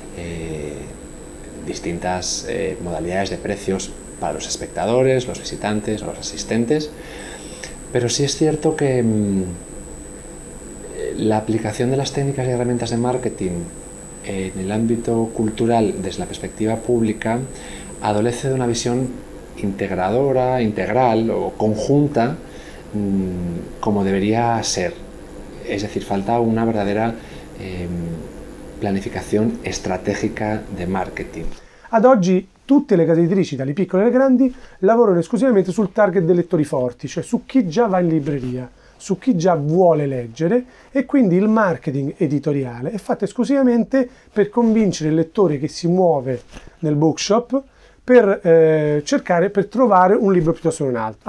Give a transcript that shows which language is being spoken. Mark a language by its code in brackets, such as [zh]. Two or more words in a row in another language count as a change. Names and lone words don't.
[es] distintas modalidades de precios para los espectadores, los visitantes o los asistentes, pero sí es cierto que la aplicación de las técnicas y herramientas de marketing en el ámbito cultural desde la perspectiva pública adolece de una visión integradora, integral o conjunta como debería ser. Es decir, falta una verdadera [it] pianificazione strategica di marketing. Ad oggi tutte le case editrici, dalle piccole alle grandi, lavorano esclusivamente sul target dei lettori forti, cioè su chi già va in libreria, su chi già vuole leggere, e quindi il marketing editoriale è fatto esclusivamente per convincere il lettore che si muove nel bookshop per trovare un libro piuttosto che un altro.